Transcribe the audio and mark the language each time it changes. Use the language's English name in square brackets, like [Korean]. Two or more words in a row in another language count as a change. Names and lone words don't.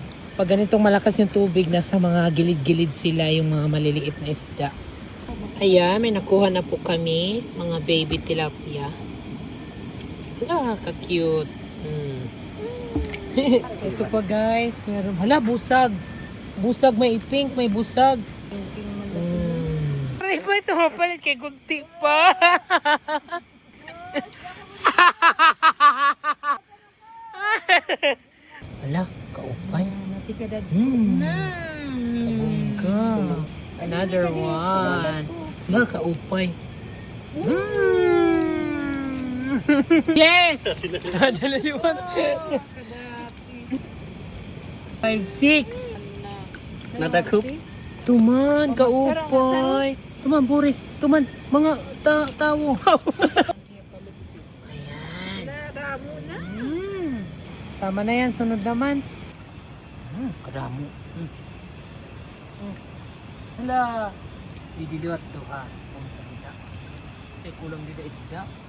[Filipino] Pag ganitong malakas yung tubig, nasa mga gilid-gilid sila yung mga maliliit na isda. Ayan, may nakuha na po kami, mga baby tilapia. Wala, ka-cute. Ito pa guys, meron. [Waray] Hala, busag. Busag, may pink, may busag. Aray ba ito mapalit kay gunti pa? Hala, kaupay. Kabungka. [English] Another one. [Waray] Hala, kaupay. Yes! Dalaliwan. 5, 6. Nadakup. Tuman, kaupay. Tuman, Boris. Tuman, [Filipino] mga tao. Ayan. Tama na yan, sunod naman. [Waray] Kadamo. Hala. [Filipino] Didiliwat to ha. Ay, kulang dito isda.